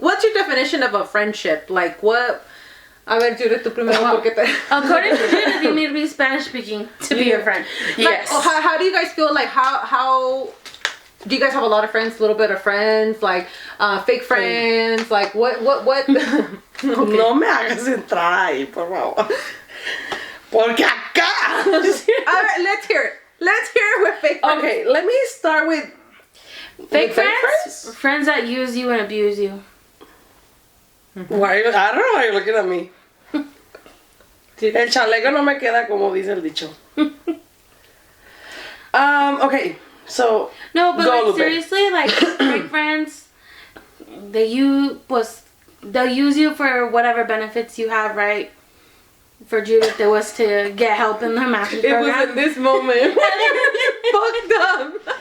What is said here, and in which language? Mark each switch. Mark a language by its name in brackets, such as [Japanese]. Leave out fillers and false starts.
[English] What's your definition of a friendship? Like what? [Spanish] A ver, Judith, tú primero porque te... [English] According to Judith, you need to be Spanish speaking to be your friend. Yes. Like, how do you guys feel? Like how do you guys have a lot of friends? A little bit of friends? Like fake friends? Like what? Okay. [Spanish] No me hagas entrar ahí, por favor. Porque acá. [English] All right, let's hear it. Let's hear it with fake friends. Okay, let me start with Fake friends? Friends that use you and abuse you. Why? I don't know why you're looking at me. [Spanish] El chaleco no me queda como dice el dicho. [English] Okay, so No, but go, like Lupe. seriously, like fake friends, they'll use you for whatever benefits you have, right? For Judith, it was to get help in the master's It program. was in this moment. Fucked up.